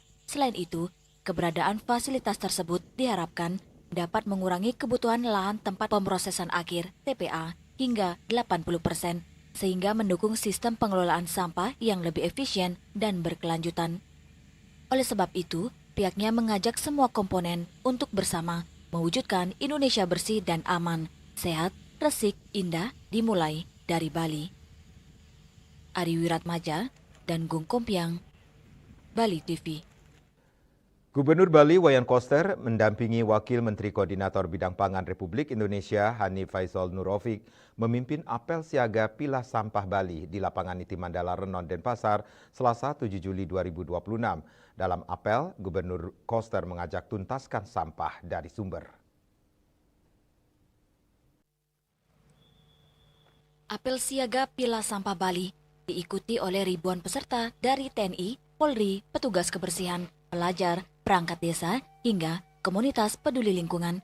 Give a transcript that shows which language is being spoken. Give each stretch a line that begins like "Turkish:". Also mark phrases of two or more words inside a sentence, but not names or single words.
Indonesian: Selain itu, keberadaan fasilitas tersebut diharapkan dapat mengurangi kebutuhan lahan tempat pemrosesan akhir TPA hingga 80%. Sehingga mendukung sistem pengelolaan sampah yang lebih efisien dan berkelanjutan. Oleh sebab itu, pihaknya mengajak semua komponen untuk bersama mewujudkan Indonesia bersih dan aman, sehat, resik, indah dimulai dari Bali. Ari Wiratmaja dan Gung Kompiang, Bali TV. Gubernur Bali Wayan Koster mendampingi Wakil Menteri Koordinator Bidang Pangan Republik Indonesia Hanif Faisal Nurofik memimpin apel siaga pilah sampah Bali di lapangan Niti Mandala Renon Denpasar Selasa 7 Juli 2026. Dalam apel, Gubernur Koster mengajak tuntaskan sampah dari sumber. Apel siaga pilah sampah Bali diikuti oleh ribuan peserta dari TNI, Polri, petugas kebersihan, pelajar, perangkat desa, hingga komunitas peduli lingkungan.